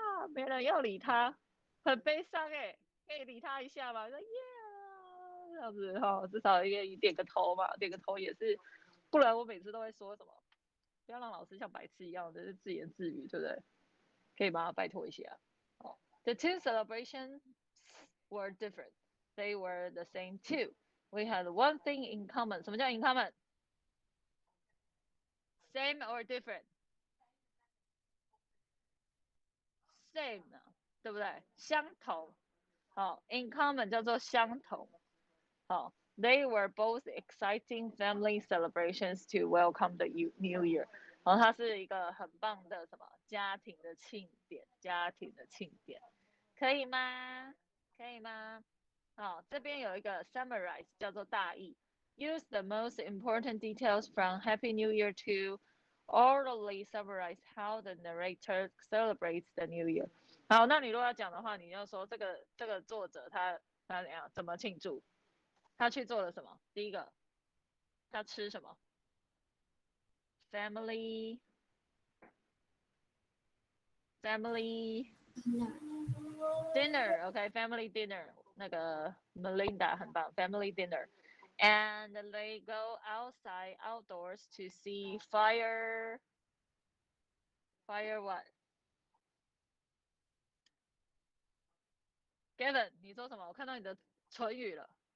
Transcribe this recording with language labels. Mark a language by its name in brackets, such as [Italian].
[Chinese] 没人要理他，很悲伤哎，可以理他一下吗？说耶，这样子哈，至少也点个头嘛，点个头也是，不然我每次都会说什么，不要让老师像白痴一样的自言自语，对不对？可以吗？拜托一下。 [English] 哦 The two celebrations were different. They were the same too. We had one thing in common. [Chinese] 什么叫 [English] in common? Same or different? [Chinese] Same 对不对？相同。好 in common 叫做相同。 [English] 好 They were both exciting family celebrations to welcome the new year。 [Chinese] 然后它是一个很棒的什么家庭的庆典，可以吗？可以吗？好，这边有一个 [English] summarize [Chinese] 叫做大意 [English] ，use the most important details from Happy New Year to orally summarize how the narrator celebrates the New Year。 [Chinese] 好，那你如果要讲的话，你要说这个作者他怎样怎么庆祝，他去做了什么？第一个，他吃什么 [English] ？Family dinner，OK，family dinner， 那个 Melinda 很棒 ，family dinner。And they go outdoors to see fire what? [Chinese] Gavin， 你说什么？我看到你的唇语了。